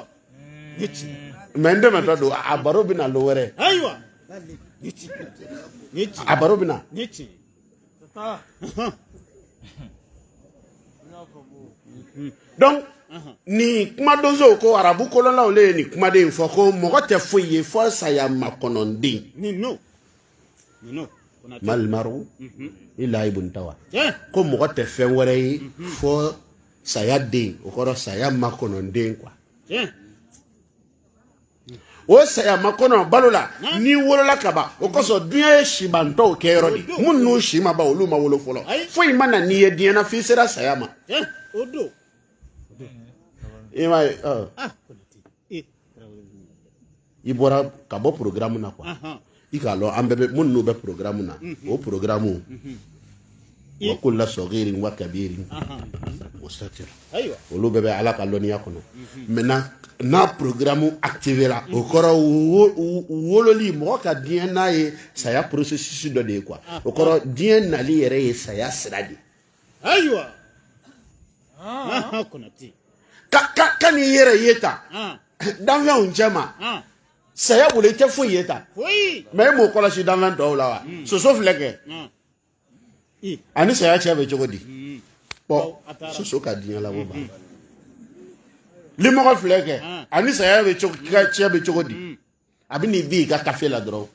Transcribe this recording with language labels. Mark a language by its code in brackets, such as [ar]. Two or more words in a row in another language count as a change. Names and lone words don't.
[bm] mais n dɛmɛtɔ don a baro bɛ na lo wɛrɛ. ayiwa. a baro bɛ na. donc ni kumadonso ko arabu kolonlaw le ye nin kumaden fɔ ko mɔgɔ tɛ foyi ye fɔ saya makɔnɔnden. [ar] ما المرء إلا ابن طوى. [bm] ko mɔgɔ tɛ fɛn wɛrɛ ye fɔ saya den o kɔrɔ saya makɔnɔnden quoi. o saya makɔnɔ balo la n'i wolola ka ban o kosɔn diɲɛ ye sibantɔw kɛ yɔrɔ de minnu si ma ban olu ma wolo fɔlɔ foyi ma na n'i ye diɲɛ na f'i sera saya ma. o don. i bɔra ka bɔ programme na quoi i k'a lɔn an bɛɛ bɛ minnu bɛ programme na o programme [ar] وكل صغير وكبير مستطر [bm] olu bɛɛ bɛ ala ka lɔnniya kɔnɔ maintenant n'a [fr] programme activé [bm] la o kɔrɔ wololi mɔgɔ ka diɲɛ n'a ye saya processus dɔ de ye quoi o kɔrɔ diɲɛ nali yɛrɛ ye saya sira de. ayiwa. ka n'i yɛrɛ ye ta danfɛnw cɛ ma saya bolo i tɛ foyi ye ta mais e m'o kɔlɔsi danfɛn tɔw la wa soso filɛ kɛ ani saya cɛ bɛ cogo di bon soso ka diɲɛ labɔ ban limɔgɔ filɛ kɛ ani saya bɛ cogo cɛ bɛ cogo di a bɛ n'i di i ka kafe la dɔrɔn